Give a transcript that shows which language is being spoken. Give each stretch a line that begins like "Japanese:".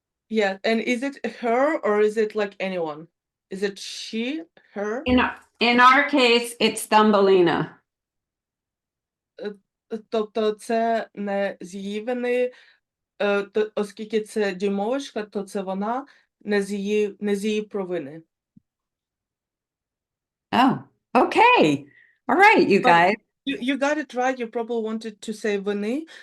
English: Yeah, and is it her or is it like anyone? Is it she, her? In our case, it's Thumbelina.
Ukrainian: Тобто це не з її вини, оскільки це дюймовочка, то це вона не з її провини.
English: Oh, okay. All right, you But guys. you got it right. You probably wanted to say
Ukrainian: вони.